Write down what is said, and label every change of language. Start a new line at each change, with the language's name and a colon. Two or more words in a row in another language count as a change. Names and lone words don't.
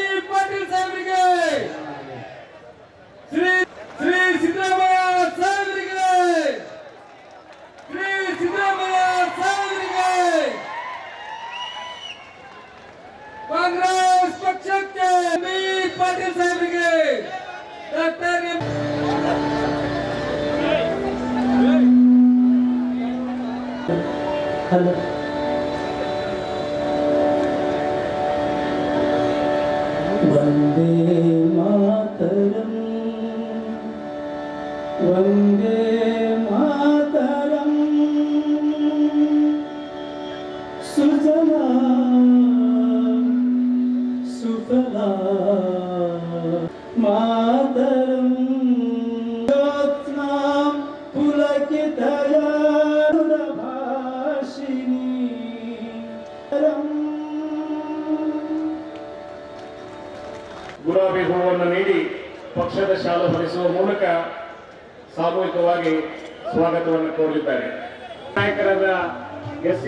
Kannada: ಪಾಟೀಲ್ ಸಾಹೇಬರಿಗೆ, ಶ್ರೀ ಸಿದ್ದರಾಮಯ್ಯ ಸಾಹೇಬರಿಗೆ, ಶ್ರೀ ಸಿದ್ದರಾಮಯ್ಯ ಸಾಹೇಬರಿಗೆ, ಕಾಂಗ್ರೆಸ್ ಪಕ್ಷಕ್ಕೆ ಎಂ.ಬಿ. ಪಾಟೀಲ್ ಸಾಹೇಬರಿಗೆ, ಡಾಕ್ಟರ್
Sanskrit: हेलो वंदे मातरम वंदे मातरम सुजला सुफला मातरम ज्योत्स्ना पुलकितया
Kannada: ಗುಲಾಬಿ ಹೂವನ್ನು ನೀಡಿ ಪಕ್ಷದ ಶಾಲು ಹೊರಿಸುವ ಮೂಲಕ ಸಾಮೂಹಿಕವಾಗಿ ಸ್ವಾಗತವನ್ನು ಕೋರಲಿದ್ದಾರೆ. ನಾಯಕರಾದ ಎಸ್.ಸಿ.